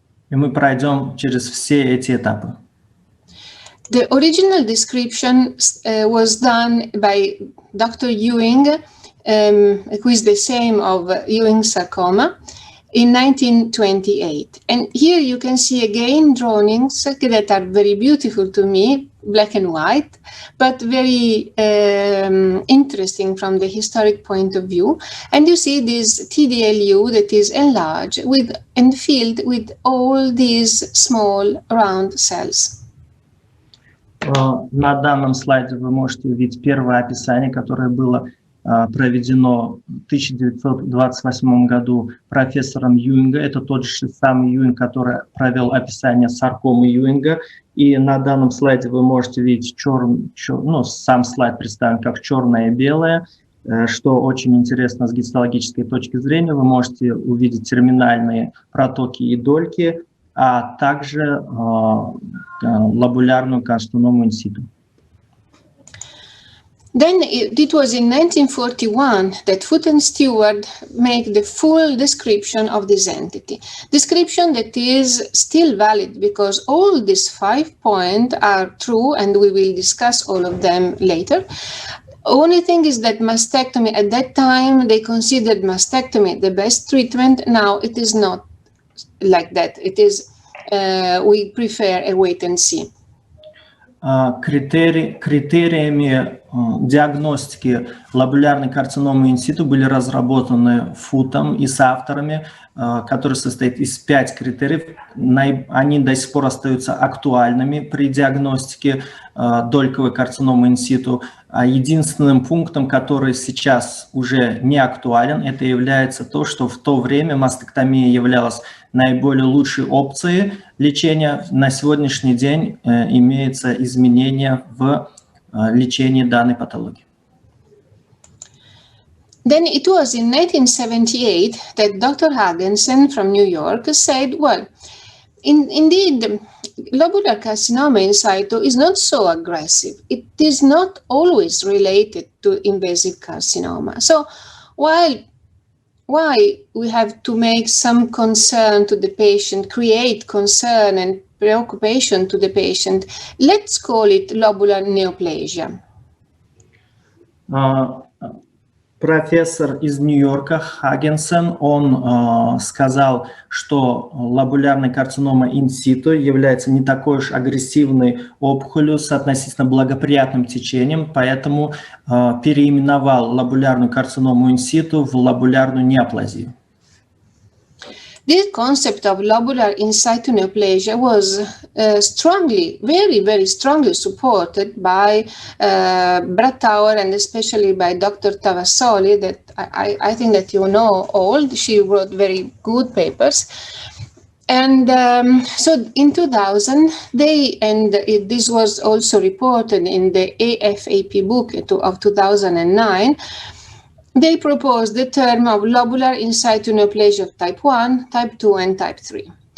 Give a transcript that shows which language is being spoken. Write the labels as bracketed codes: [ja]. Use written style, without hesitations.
[ru] И мы пройдем через все эти этапы. [en] The original description was done by Dr. Ewing, who is the same of Ewing sarcoma, in 1928. And here you can see again drawings that are very beautiful to me, black and white, but very interesting from the historic point of view. And you see this TDLU that is enlarged and filled with all these small round cells. [ru] На данном слайде вы можете увидеть первое описание, которое было проведено в 1928 году профессором Юинга. Это тот же самый Юинг, который провел описание саркомы Юинга. И на данном слайде вы можете видеть сам слайд представлен как черное и белое, что очень интересно с гистологической точки зрения. Вы можете увидеть терминальные протоки и дольки, а также лобулярную карциному инситу. [en] Then it was in 1941 that Foot and Stewart made the full description of this entity. Description that is still valid because all these 5 points are true and we will discuss all of them later. Only thing is that mastectomy, at that time they considered mastectomy the best treatment. Now it is not like that. It is, we prefer a wait and see. [ru] Критериями диагностики лобулярной карциномы инситу были разработаны Футом и с авторами, который состоит из 5 критериев. Они до сих пор остаются актуальными при диагностике дольковой карциномы инситу. А единственным пунктом, который сейчас уже не актуален, это является то, что в то время мастектомия являлась наиболее лучшей опцией лечения. На сегодняшний день имеется изменение в лечении данной патологии. [en] Then it was in 1978 that Dr. Hagensen from New York said, well, indeed, lobular carcinoma in situ is not so aggressive. It is not always related to invasive carcinoma. So why we have to make some concern to the patient, create concern and preoccupation to the patient? Let's call it lobular neoplasia. [ru] Профессор из Нью-Йорка Хагенсен, он сказал, что лобулярная карцинома инситу является не такой уж агрессивной опухолью с относительно благоприятным течением, поэтому переименовал лобулярную карциному инситу в лобулярную неоплазию. [en] This concept of lobular in situ neoplasia was strongly, very, very strongly supported by Brattauer and especially by Dr. Tavassoli, that I think that you know all. She wrote very good papers. And so in 2000, this was also reported in the AFAP book of 2009, they proposed the term of lobular in situ neoplasia of type 1, type 2, and type 3.